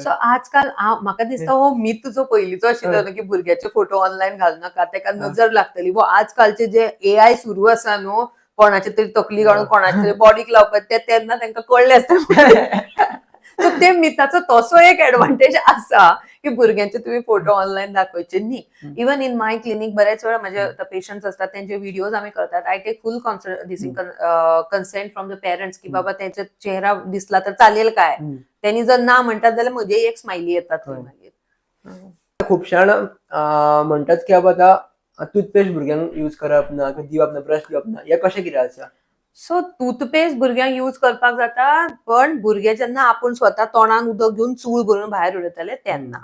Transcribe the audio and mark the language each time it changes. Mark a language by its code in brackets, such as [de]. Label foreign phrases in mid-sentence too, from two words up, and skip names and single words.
[kok] सो आजकाल म्हाका दिसता हो मीथ जो पयलींचो आशिल्लो न्हू की भुरग्याचे [en] photo online [kok] घालू नाका तेका नजर लागतली वो आजकालचे जे AI सुरू आसा न्हू कोणाचे तरी तकली काडून कोणाचे तरी बॉडीक लावपाक ते तेन्ना तांकां कळ्ळें आसता सो ते मिथाचो तसो एक एडवांटेज आसा की भुरग्यांचे तुम्ही [en] photo online [kok] दाखवायचे न्ही [en] even in my clinic [mr] बरेच वेळा माझे पेशंट्स असतात त्यांचे व्हिडिओज आम्ही करतात [en] I take full consent from the parents [mr] की बाबा त्यांचा चेहरा दिसला तर चालेल काय त्यांनी जर ना म्हणतात [kok] जाल्यार म्हजे एक स्माइली येतात खुपशाण म्हणतात की बाबा आता टूथपेस्ट भुरग्यांक यूज करप ना किंवा दिवप ना ब्रश दिवप ना हे कशें कितें आसा? सो टूथपेस्ट भुरग्यांक यूज करपाक जाता, पण भुरगे जेन्ना आपूण स्वता तोंडान उदक घेवन चूळ भरून भायर उडयताले तेन्ना.